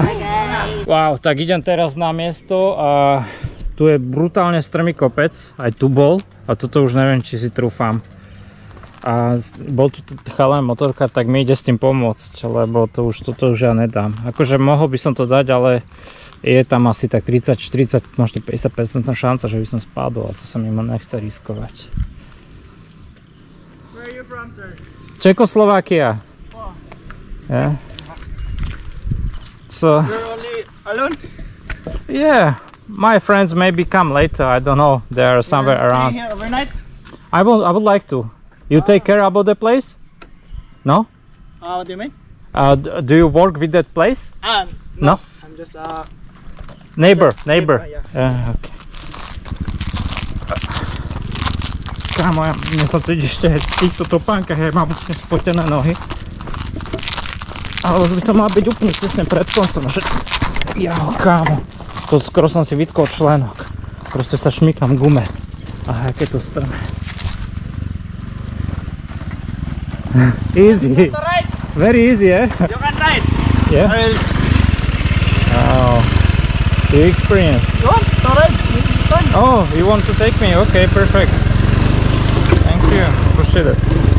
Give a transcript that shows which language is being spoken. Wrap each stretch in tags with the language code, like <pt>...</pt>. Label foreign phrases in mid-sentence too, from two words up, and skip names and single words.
<sk>Wow, tak idem teraz na miesto a tu je brutálne strmý kopec, aj tu bol a toto už neviem, či si trúfam. A bol tu chalan motorka, tak mi ide s tým pomôcť, lebo toto už ja nedám. Akože mohol by som to dať, ale je tam asi tak 30, 40, možno 50% šanca, že by som spadol a to sa mi nechce riskovať.</sk> <en>Where are you from, sir? Czechoslovakia. Oh. Yeah. So You're only alone? yeah, my friends maybe come later. I don't know. They are somewhere You're around. staying here overnight? I would like to. You take care about the place? No? What do you mean? Do you work with that place? No. No? I'm just Neighbor. yeah. Okay.</en> <sk>Kámo, mne sa tu ide ešte v týchto topánkach, ja mám úplne spotené nohy. Ale by som mal byť úplne tesne pred koncom, že... Jaho, kámo. To skoro som si vytkol členok. Proste sa šmykam v gume. Aha, aké to strme.</sk> <en>Easy. Right. Very easy, eh? You can ride. Yeah? I will Oh. You experienced. go on. To ride. Oh, you want to take me? Okay, perfect. Thank you. Appreciate it.</en>